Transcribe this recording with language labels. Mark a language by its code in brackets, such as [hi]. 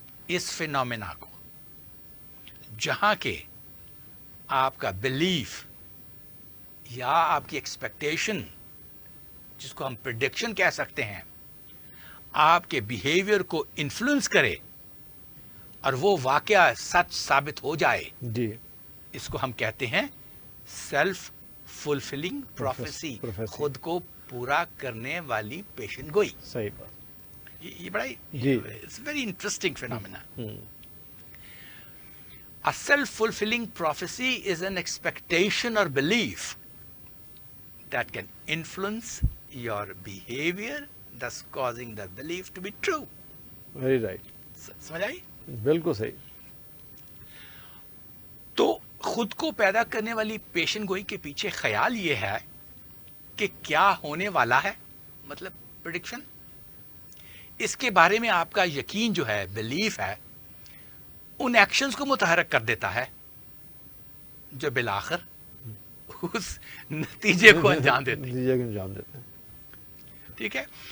[hi] इस फिनोमेना को, जहां के आपका बिलीफ या आपकी एक्सपेक्टेशन, जिसको हम प्रेडिक्शन कह सकते हैं, आपके बिहेवियर को इन्फ्लुएंस करे और वो वाकया सच साबित हो जाए जी, इसको हम कहते हैं सेल्फ फुलफिलिंग प्रोफेसी. खुद को पूरा करने वाली पेशन गोई. सही बात. ये बड़ा [en] It's very interesting phenomena. A self-fulfilling prophecy is an expectation or belief that can influence your behavior, thus causing the belief to be true. Very right. [hi] समझ आई? बिल्कुल सही. तो खुद को पैदा करने वाली पेशन गोई के पीछे ख्याल ये है कि क्या होने वाला है, मतलब प्रेडिक्शन. इसके बारे में आपका यकीन जो है, बिलीफ है, उन एक्शंस को मुतहरक कर देता है जो बिलाखिर उस नतीजे को अंजाम देते हैं. ठीक है.